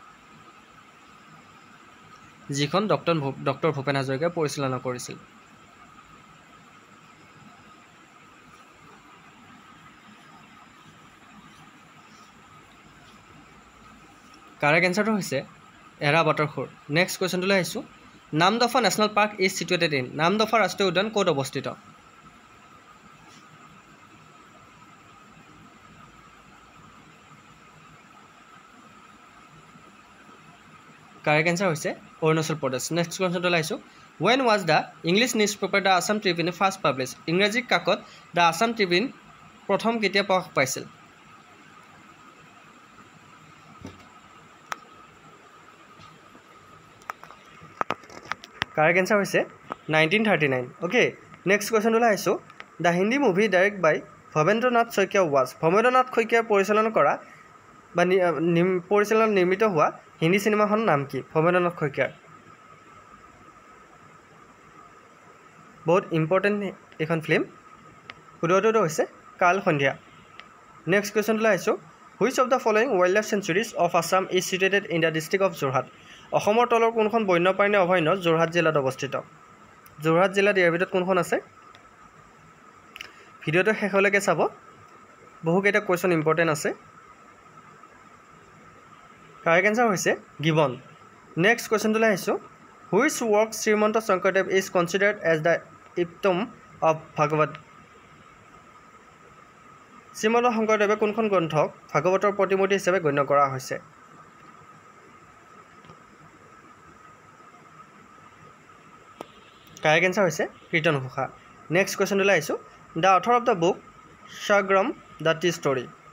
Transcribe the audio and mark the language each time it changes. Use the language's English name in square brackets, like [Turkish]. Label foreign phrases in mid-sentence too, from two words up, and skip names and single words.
[Assamese] যিখন ডক্টৰ ভূপেন হাজৰিকাই পৰিচালনা কৰিছিল [English] correct answerটো [Assamese] হৈছে এৰাবাটৰ খুৰ [English] next questionটো [Assamese] আহিছোঁ [English] Namdapha national park is situated in [Assamese] নামদফা ৰাষ্ট্ৰীয় উদ্যান ক'ত অৱস্থিত [English] correct answer [Assamese] হৈছে অৰুণাচল প্ৰদেশ [English] next questionটো [Assamese] আহিছোঁ [English] when was the English newspaper the Assam Tribune first published [Assamese] ইংৰাজী কাকত the Assam Tribune প্ৰথম কেতিয়া প্ৰকাশ পাইছিল [English] correct answer [Assamese] হৈছে 1939 ওকে [English] next questionটো [Assamese] আহিছোঁ [English] the Hindi movie direct by [Assamese] ভৱেন্দ্ৰনাথ শইকীয়া was ভৱেন্দ্ৰনাথ শইকীয়াই পৰিচালনা কৰা বা পৰিচালনা নিৰ্মিত হোৱা হিন্দী চিনেমাখনৰ নাম কি ভৱেন্দ্ৰনাথ শইকীয়াৰ বহুত ইম্পৰ্টেণ্ট এখন ফিল্ম উত্তৰটো হৈছে কাল সন্ধিয়া [English] next questionটো [Assamese] আহিছোঁ [English] which of the following wildlife sanctuaries of Assam is situated in the district of [Assamese] যোৰহাট অসমৰ তলৰ কোনখন বন্যপ্ৰাণী অভয়াৰণ্য যোৰহাট জিলাত অৱস্থিত যোৰহাট জিলাত ইয়াৰ ভিতৰত কোনখন আছে ভিডিঅ'টো শেষলৈকে চাব বহুকেইটা কুৱেশ্যন ইম্পৰ্টেণ্ট আছে [English] correct answer [Assamese] হৈছে গিবন [English] next questionটোলৈ [Assamese] আহিছোঁ [English] which work [Assamese] শ্ৰীমন্ত শংকৰদেৱ [English] is considered as the epitome of [Assamese] ভাগৱত শ্ৰীমন্ত শংকৰদেৱে কোনখন গ্ৰন্থক ভাগৱতৰ প্ৰতিমূৰ্তি হিচাপে গণ্য কৰা হৈছে [English] correct answer [Assamese] হৈছে কীৰ্তন ঘোষা [English] next questionটোলৈ [Assamese] আহিছোঁ [English] the author of the book [Assamese] সাগৰম দ্য টি ষ্টৰী